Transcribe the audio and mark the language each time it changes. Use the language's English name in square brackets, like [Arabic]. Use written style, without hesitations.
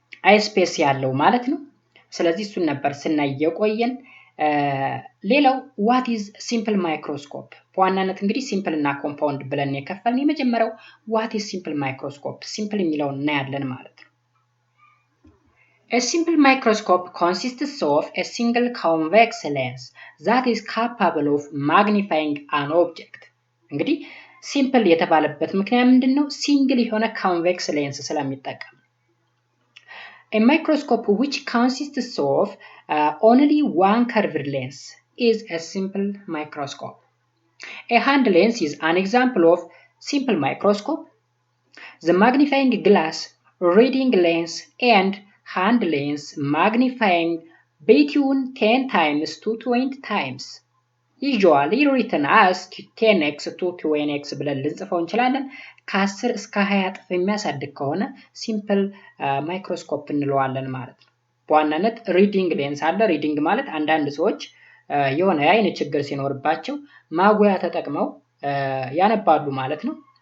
[Amharic] አይ ስፔስ ያለው ማለት ነው። ስለዚህ እሱን ነበር ስናይ የቆየን። ሌላው [English] what is simple microscope [Amharic] በዋናነት እንግዲህ ሲምፕል እና ኮምፓውንድ ብለን የከፈልን የመጀመሪያው what is simple microscope ሲምፕል የሚለውን እናያለን ማለት ነው። [English] A simple microscope consists of a single convex lens that is capable of magnifying an object. [Amharic] እንግዲህ ሲምፕል የተባለበት ምክንያት ምንድነው? ሲንግል የሆነ convex lens ስለሚጠቀም [English] A microscope which consists of only one curved lens is a simple microscope. A hand lens is an example of simple microscope. The magnifying glass, reading lens, and hand lens magnifying between 10 times to 20 times. Usually written as 10x to 20x [Amharic] ብለን ልንጽፈው እንችላለን። ከ10 እስከ 20 እጥፍ የሚያሳድግ ከሆነ ሲምፕል ማይክሮስኮፕ እንለዋለን ማለት ነው። በዋናነት ሪዲንግ ሌንስ አለ። ሪዲንግ ማለት አንዳንድ ሰዎች የሆነ የአይን ችግር ሲኖርባቸው ማጉያ ተጠቅመው ያነባሉ ማለት ነው።